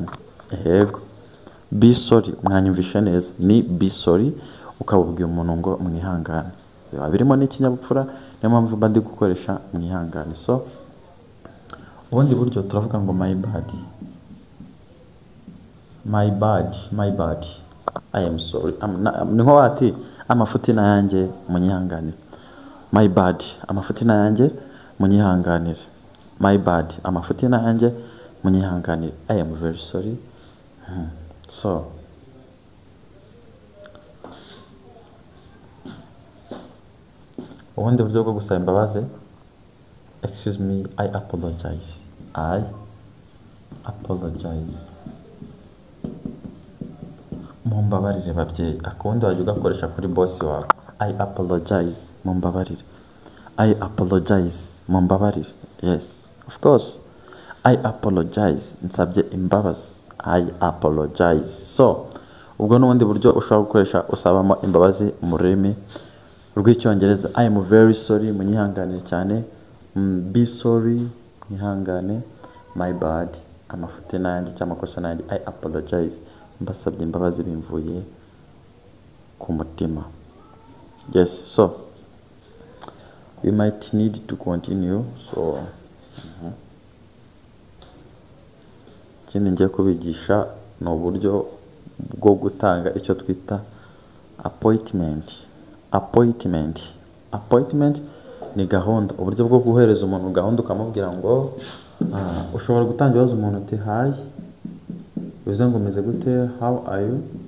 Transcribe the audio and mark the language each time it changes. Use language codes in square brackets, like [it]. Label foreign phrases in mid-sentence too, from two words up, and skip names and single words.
[rw] Yego. [en] Be sorry, [rw] mwanyumvishe neza. Ni [en] be sorry, [rw] ukabubwira umuntu ngo mwihangane. Biba birimo n'ikinyabupfura, niyo mpamvu mba ndi gukoresha mwihangane. So ubundi buryo turavuga ngo [en] my bad. My bad, my bad. I am sorry. [rw] Ni nko wati amafuti na yanjye munyihanganire. [en] My bad, [rw] amafuti na yanjye munyihanganire. [en] My bad, [rw] amafuti na yanjye munyihanganire. [en] I am very sorry. [rw] So ubundi buryo bwo gusaba imbabazi, [en] excuse me, I apologize. I apologize. [rw] Mumbabarire babyeyi. Akundi wajya ugakoresha kuri boss wawe. [en] I apologize. Mumbabarire. I apologize. Mumbabarire. Yes, of course. I apologize. [rw] Nsabye imbabazi. [en] I apologize. [rw] So ubwo n'ubundi buryo ushobora gukoresha usabamo imbabazi mu rurimi rw'icyongereza. [en] I am very sorry, [rw] munyihanganire cyane. [en] Be sorry, [rw] mwihangane. [en] My bad, [rw] amafuti n'ayandi cyangwa amakosa n'ayandi. [en] I apologize, [rw] mbasabye imbabazi bimvuye ku mutima. [en] Yes, so we might need to continue. [rw] So ikindi ngiye kubigisha ni uburyo bwo gutanga icyo twita appointment. Appointment ni gahunda, uburyo bwo guhereza umuntu gahunda ukamubwira ngo ushobora gutanga ibibazo umuntu uti hi, bivuze ngo umeze gute, [en] how are you,